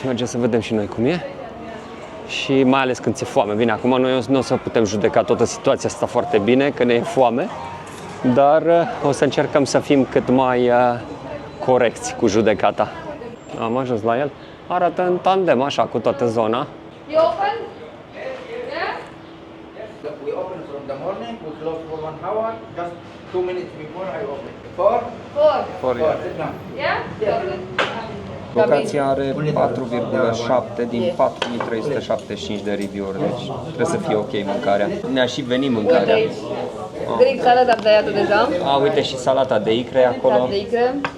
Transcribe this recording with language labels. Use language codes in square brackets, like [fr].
[ro] Mergem să vedem și noi cum e. Și mai ales când ți-e foame. Bine, acum noi nu o să putem judeca toată situația asta foarte bine, că ne e foame, dar o să încercăm să fim cât mai corecți cu judecata. Am ajuns la el. Arată în tandem, așa, cu toată zona. [en] You open? Yeah? We open from the morning, we close for 1 hour, just 2 minutes before I open. Four, sit down. Yeah? [ro] Locația are 4,7 din 4.375 de review-uri, deci trebuie să fie ok mâncarea. Ne-a și venit mâncarea. Grec salata am tăiat-o deja. Uite și salata de icre acolo, De icre.